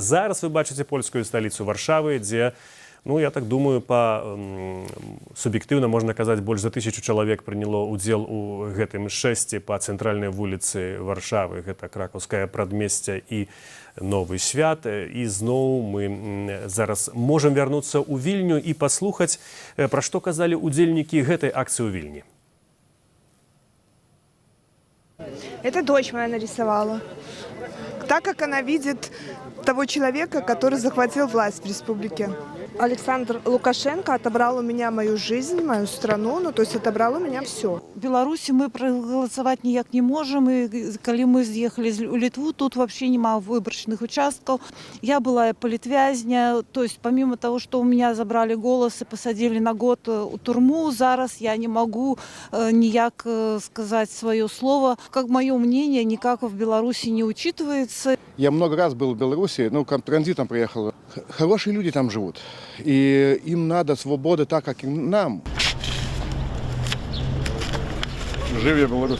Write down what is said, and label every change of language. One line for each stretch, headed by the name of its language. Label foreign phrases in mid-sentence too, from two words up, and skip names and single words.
Belarusian: Зараз вы бачыце польскую сталіцу Варшавы, дзе, я так думаю, суб'ектыўна можна казаць, больш за 1000 чалавек прыняло ўдзел у гэтым шэсці па цэнтральнай вуліцы Варшавы. Гэта кракаўскае прадмесце і Новы свят. І зноў мы зараз можам вярнуцца ў Вільню і паслухаць, пра што казалі ўдзельнікі гэтай акцыі ў Вільні.
Russian: Это дочь моя нарисовала. Так как она видит того человека, который захватил власть в республике. Александр Лукашенко отобрал у меня мою жизнь, мою страну, то есть отобрал у меня все. В Беларуси мы проголосовать никак не можем, и когда мы съехали в Литву, тут вообще нема выборочных участков. Я была политвязня, то есть помимо того, что у меня забрали голос и посадили на год у турму, зараз я не могу никак сказать свое слово. Как мое мнение, никак в Беларуси не учитывается. Я много раз был в Беларуси, транзитом приехал. Хорошие люди там живут, и им надо свободы так, как и нам. Живи Беларусь!